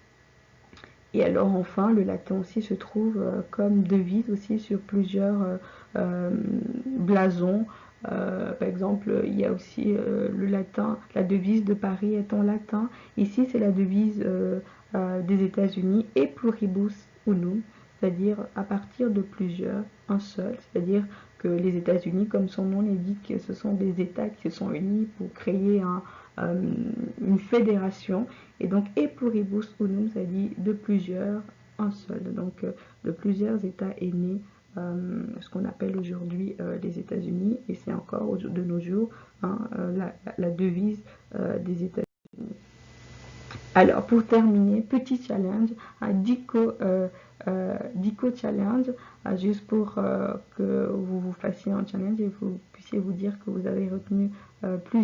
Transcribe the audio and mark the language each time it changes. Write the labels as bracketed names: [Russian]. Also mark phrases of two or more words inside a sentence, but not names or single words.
[French] Et alors enfin, le latin aussi se trouve comme devise aussi sur plusieurs blasons. Par exemple, il y a aussi le latin, la devise de Paris est en latin. Ici, c'est la devise des États-Unis, [Latin] et pluribus unum, [French] c'est-à-dire à partir de plusieurs, un seul, c'est-à-dire que les États-Unis, comme son nom l'indique, ce sont des États qui se sont unis pour créer une fédération. Et donc, [Latin] et pluribus unum, [French] ça dit de plusieurs, un seul. Donc, de plusieurs États est né ce qu'on appelle aujourd'hui les États-Unis, et c'est encore de nos jours la devise des États-Unis. Alors, pour terminer, petit challenge, un Dico challenge, juste pour que vous fassiez un challenge et vous puissiez vous dire que vous avez retenu plusieurs mots.